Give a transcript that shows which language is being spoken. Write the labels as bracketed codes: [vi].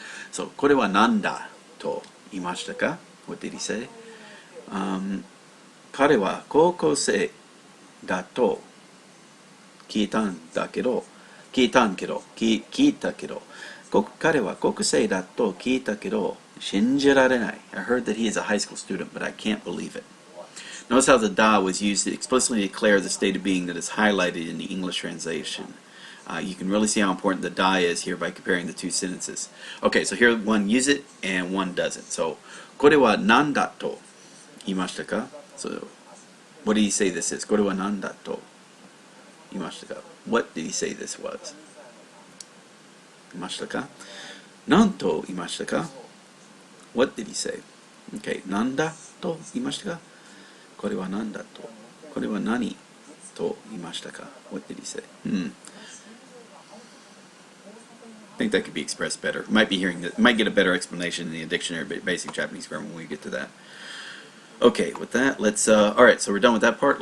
[ja] So これは何だと言いましたか? [en] What did he say? [ja] 彼は高校生だと聞いたけど彼は高校生だと聞いたけど信じられない. [en] I heard that he is a high school student, but I can't believe it. Notice how the da was used to explicitly declare the state of being that is highlighted in the English translation. You can really see how important the da is here by comparing the two sentences. Okay, so here one use it and one doesn't. [ja] So, これは何だと言いましたか? [en] So, what did he say this is? [ja] これは何だと言いましたか? [en] What did he say this was? [ja] 言いましたか? 何と言いましたか? [en] What did he say? [ja] Okay, 何だと言いましたか?これは何だと? これは何と言いましたか? [en] What did he say? I think that could be expressed better. Might get a better explanation in the dictionary, basic Japanese grammar when we get to that. Okay, with that, let's. All right, so we're done with that part.